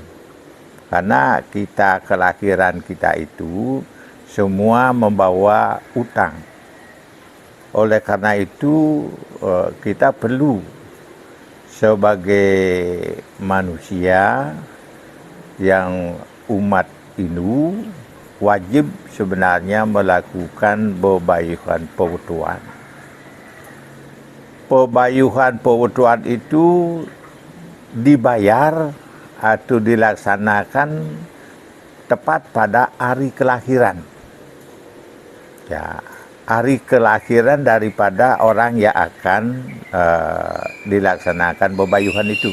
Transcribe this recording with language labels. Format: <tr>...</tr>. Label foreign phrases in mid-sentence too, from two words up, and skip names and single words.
<id>Karena kita kelahiran kita itu semua membawa utang. Oleh karena itu kita perlu sebagai manusia yang umat Hindu wajib sebenarnya melakukan bebayuhan pewetuan. Pebayuhan pewetuan itu dibayar atau dilaksanakan tepat pada hari kelahiran. Ya, hari kelahiran daripada orang yang akan dilaksanakan bebayuhan itu.</id>